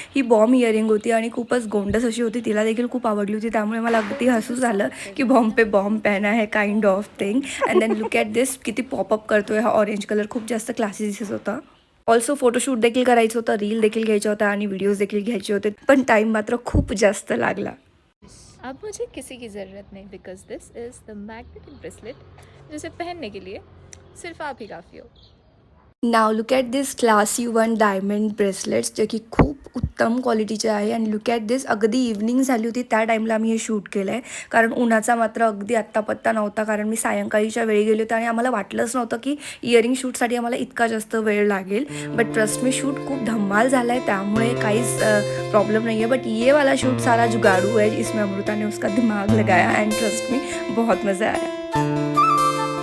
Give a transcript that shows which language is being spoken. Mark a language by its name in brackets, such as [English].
[Marathi] ही bomb earring होती आणि खूपच गोंडस अशी होती. तिला देखील खूप आवडली होती. त्यामुळे मला अगदी हसू झालं की [Hindi] बॉम्ब पे बॉम्ब पहना है [English] Kind of thing. And then look at this, [Marathi] किती पॉपअप करतोय हा ऑरेंज कलर. खूप जास्त क्लासी दिसत होता. ऑल्सो फोटोशूट देखील करायचं होतं, रील देखील घ्यायच्या होत्या आणि व्हिडिओज देखील घ्यायचे होते. पण टाईम मात्र खूप जास्त लागला. [Hindi] अब मुझे किसी की ज़रूरत नहीं [English] because this is the magnetic bracelet [Hindi] जिसे पहनने के लिए सिर्फ आप ही काफ़ी हो. [English] now look at this [Marathi] classy 1 diamond bracelets, जे की खूप उत्तम क्वालिटीचे आहे. आणि [English] look at this, [Marathi] अगदी इव्हनिंग झाली होती त्या टाईमला आम्ही हे शूट केलं आहे. कारण उन्हाचा मात्र अगदी आत्तापत्ता नव्हता. कारण मी सायंकाळीच्या वेळी गेले होते आणि आम्हाला वाटलंच नव्हतं की इयरिंग शूटसाठी आम्हाला इतका जास्त वेळ लागेल. [English] but trust me, [Marathi] शूट खूप धम्माल झाला आहे, त्यामुळे काहीच प्रॉब्लेम [Hindi] नहीं है. बट ये वाला शूट सारा जुगाड़ू है, इसमें अमृता ने उसका दिमाग लगाया [English] and trust me [Hindi] बहुत मज़ा आया.